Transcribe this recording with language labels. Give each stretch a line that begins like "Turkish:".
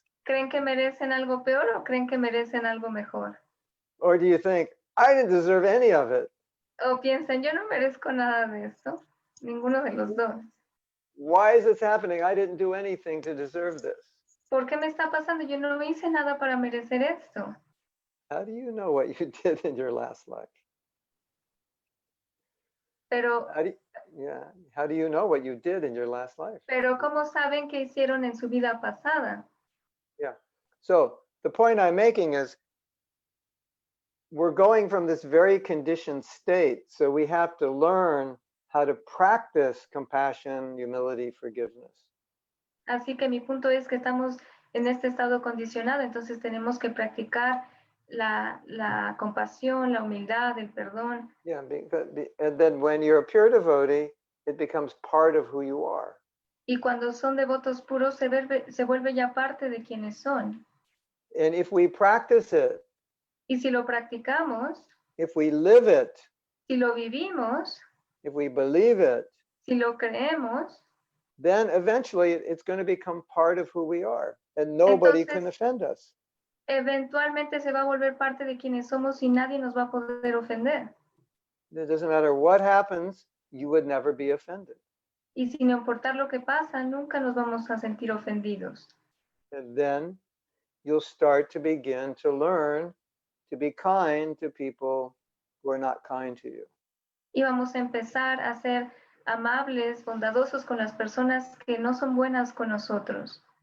Spanish: ¿Creen que merecen algo peor o creen que merecen algo mejor?
English: Or do you think I didn't deserve any of it?
Spanish: O piensan, yo no merezco nada de eso, ninguno de los dos.
English: Why is this happening? I didn't do anything to deserve this.
Spanish: ¿Por qué me está pasando? Yo no hice nada para merecer esto.
English: How do you know what you did in your last life?
Spanish: Pero,
English: How do you know what you did in your last life?
Spanish: pero ¿cómo saben qué hicieron en su vida pasada?
English: Yeah. So the point I'm making is we're going from this very conditioned state. So we have to learn how to practice compassion, humility, forgiveness.
Spanish: Así que mi punto es que estamos en este estado condicionado, entonces tenemos que practicar la compasión, la humildad, el perdón.
English: Yeah, and then when you're a pure devotee, it becomes part of who you are.
Spanish: Y cuando son devotos puros, se vuelve ya parte de quienes son.
English: And if we practice it,
Spanish: Y si lo practicamos,
English: if we live it,
Spanish: si lo vivimos,
English: if we believe it,
Spanish: si lo creemos,
English: then eventually it's going to become part of who we are, and nobody can offend us.
Spanish: Eventualmente se va a volver parte de quienes somos y nadie nos va a poder ofender.
English: It doesn't matter what happens, you would never be offended.
Spanish: Y sin importar lo que pasa, nunca nos vamos a sentir ofendidos.
English: And then you'll start to begin to learn to be kind to people who are not kind to you.
Spanish: Y vamos a empezar a ser amables, bondadosos con las personas que no son buenas con nosotros.